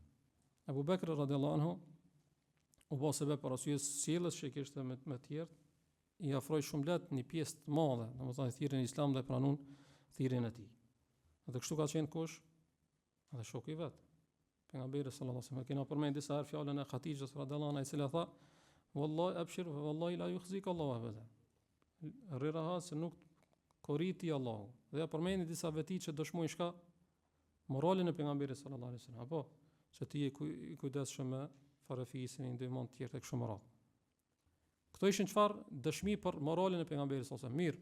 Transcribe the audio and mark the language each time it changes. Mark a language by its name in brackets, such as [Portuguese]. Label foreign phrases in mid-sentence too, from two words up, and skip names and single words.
[Albanian] Abu Bekri [Arabic] رضي الله عنه [Albanian] u bë sebeb për arsye sjelljes që kishte me të tjerë, i afroi shumë lehtë një pjesë të madhe, domethënë thirrjen e Islamit dhe pranon thirrjen e tij. Dhe kështu ka qenë kush? Edhe shoku i vet. Pejgamberi [Arabic] صلى الله عليه وسلم [Albanian] kena përmend disa herë fjalën e Hatixhës [Arabic] رضي الله عنها, [Albanian] e cila tha: [Arabic] "والله أبشر، والله لا يخزيك الله أبدا." [Albanian] Rri rahat se nuk koriti Allahu. Dhe ja përmendi disa veti që dëshmojnë shka moralin e pejgamberit [Arabic] صلى الله عليه وسلم, [Albanian] apo se ti je i kujdesshëm me farafisin e ndihmon të tjerë tek shumë radh. Këto ishin çfarë dëshmi për moralin e pejgamberit [Arabic] صلى الله عليه وسلم.